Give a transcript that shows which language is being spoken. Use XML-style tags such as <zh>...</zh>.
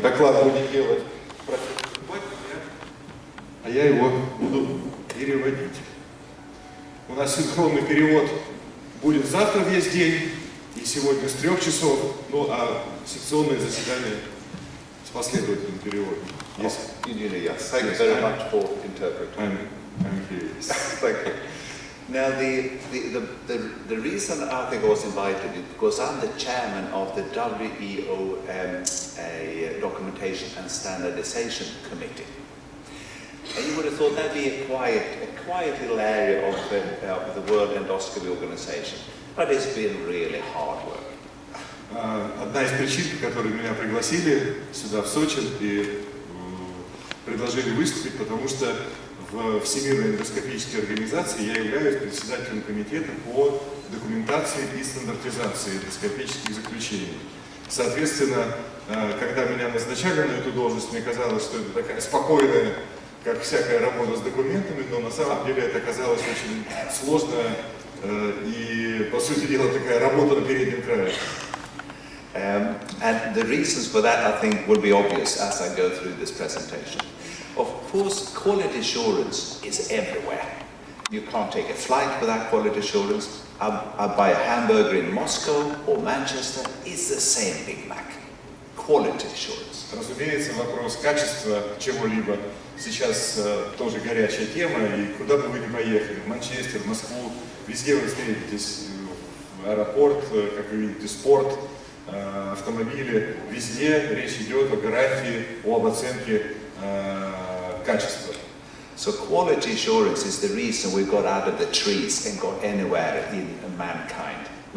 <ru>Доклад будет делать профессор, а я его буду переводить. У нас синхронный перевод будет завтра весь день и сегодня с 3 часов, ну а секционное заседание с последовательным переводом.</ru> <en>Yes. Yes. Thank you very much for interpreting. I'm here. Thank you. Now, the reason I think I was invited is because I'm the chairman of the WEO Documentation and Standardization Committee. And you would have thought that'd be a quiet little area of the World Endoscopy Organization, but it's been really hard work.</en> <ru>Одна из причин, по которой меня пригласили сюда, в Сочи, и предложили выступить, потому что в Всемирной эндоскопической организации я являюсь председателем комитета по документации и стандартизации эндоскопических заключений. Соответственно, когда меня назначали на эту должность, мне казалось, что это такая спокойная, как всякая работа с документами, но на самом деле это оказалось очень сложная и, по сути дела, такая работа на переднем крае.</ru> <en>And the reasons for that, I think, will be obvious as I go through this presentation. Of course, quality assurance is everywhere. You can't take a flight without quality assurance. I buy a hamburger in Moscow or Manchester, it's the same Big Mac. Quality assurance.</en> <ru>Разумеется, вопрос качества чего-либо сейчас тоже горячая тема, и куда бы вы ни поехали, в Манчестер, в Москву, везде вы встретитесь, в аэропорт, как вы видите, спорт, автомобили, везде речь идет о гарантии, об оценке качества.</ru> <en>So quality assurance is the reason we got out of the trees and got anywhere in mankind.</en>